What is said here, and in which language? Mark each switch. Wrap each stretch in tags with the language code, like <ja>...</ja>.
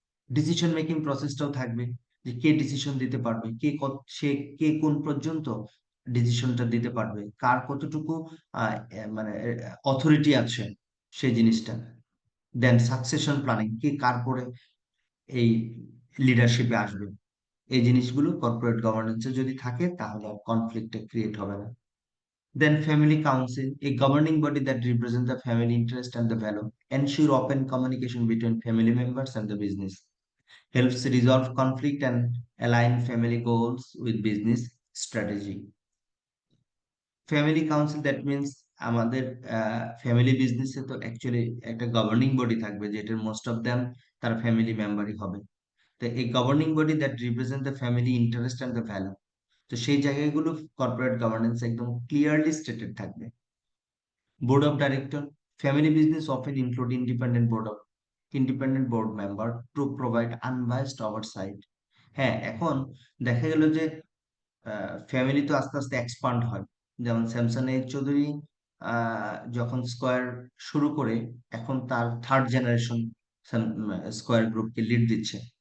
<bn>Decision making প্রসেসটাও থাকবে, যে কে decision দিতে পারবে, কে কোন পর্যন্ত ডিসিশনটা দিতে পারবে, কার কতটুকু মানে অথরিটি আছে সেই জিনিসটা। দেন সাকসেশন প্ল্যানিং, কে কার পরে এই লিডারশিপে আসবে, এই জিনিসগুলো কর্পোরেট গভর্নেন্সে যদি থাকে, তাহলে আর কনফ্লিক্ট ক্রিয়েট হবে না।</bn> <en>Then family council, a governing body that represents the family interest and the value, ensure open communication between family members and the business, helps resolve conflict and align family goals with business strategy. Family council, that means</en> <bn>আমাদের family বিজনেসে তো actually একটা governing body থাকবে, যেটার most of them তার family মেম্বারই হবে।</bn> <en>তো এই governing body that represent the family interest and the value,</en> <bn>তো সেই জায়গাগুলো কর্পোরেট গভর্নেন্স একদম ক্লিয়ারলি স্টেটেড থাকবে।</bn> <en>Board of Director, family business often include independent board member to provide unbiased oversight.</en> <bn>হ্যাঁ, এখন দেখা গেল যে ফ্যামিলি তো আস্তে আস্তে এক্সপান্ড হয়, যেমন স্যামসান এইচ চৌধুরী যখন স্কয়ার শুরু করে এখন তার থার্ড জেনারেশন স্কয়ার গ্রুপকে লিড দিচ্ছে।</bn>